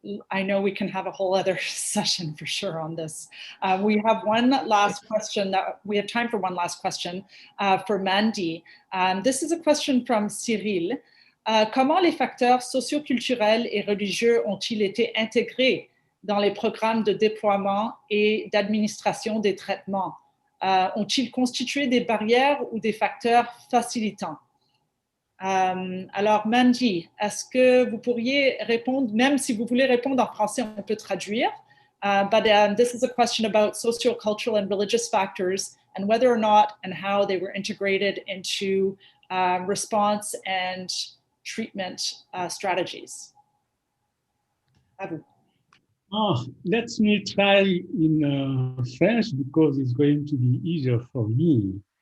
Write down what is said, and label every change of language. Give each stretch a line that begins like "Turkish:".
English: I know we can have a whole other session for sure on this. We have one last question. We have time for one last question for Mandy. This is a question from Cyril.
French: Comment les facteurs socioculturels et religieux ont-ils été intégrés dans les programmes de déploiement et d'administration des traitements? Ont-ils constitué des barrières ou des facteurs facilitants? Alors, Mandy, est-ce que vous pourriez répondre, même si vous voulez répondre en français, on peut traduire.
English: But this is a question about sociocultural and religious factors and whether or not and how they were integrated into response and treatment strategies.
French: À vous.
English: Let me try in French because it's going to be easier for me.